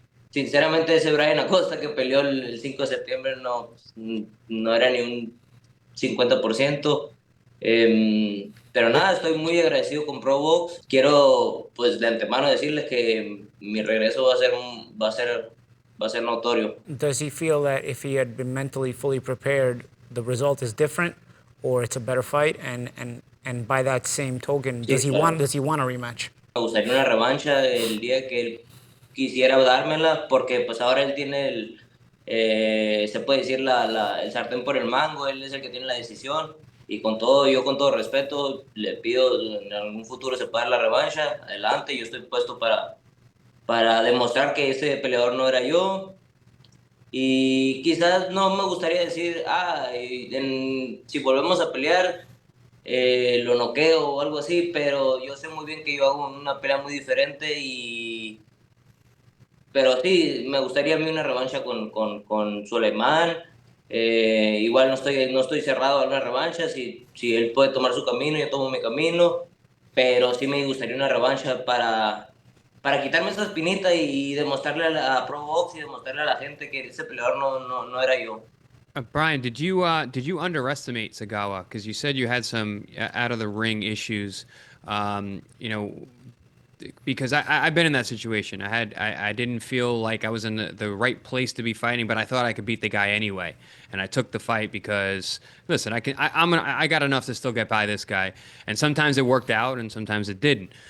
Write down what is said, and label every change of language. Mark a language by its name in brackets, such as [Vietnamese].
[Spanish] Sinceramente, ese Brian Acosta que peleó el 5 de septiembre no era ni un 50%. Pero nada, estoy muy agradecido con ProBox. Quiero, pues, de antemano decirles que mi regreso va a ser notorio. [English] Does he feel that if he had been mentally fully prepared, the result is different, or it's a better fight? And by that same token, does he want a rematch? [Spanish] Me gustaría una revancha el día que él quisiera dármela, porque pues ahora él tiene se puede decir el sartén por el mango. Él es el que tiene la decisión. Y con todo, yo con todo respeto, le pido en algún futuro se pueda dar la revancha, adelante, yo estoy puesto para demostrar que ese peleador no era yo. Y quizás no me gustaría decir, si volvemos a pelear, lo noqueo o algo así, pero yo sé muy bien que yo hago una pelea muy diferente pero sí, me gustaría a mí una revancha con Suleiman. Igual no estoy cerrado a una revancha. Si él puede tomar su camino, yo tomo mi camino. Pero sí me gustaría una revancha para quitarme esa espinita y demostrarle a ProBox y demostrarle a la gente que ese peleador no era yo. [English] Brian, did you underestimate Sagawa? Because you said you had some out of the ring issues. You know, because I've been in that situation. I didn't feel like I was in the right place to be fighting, but I thought I could beat the guy anyway, and I took the fight because listen, I got enough to still get by this guy, and sometimes it worked out and sometimes it didn't.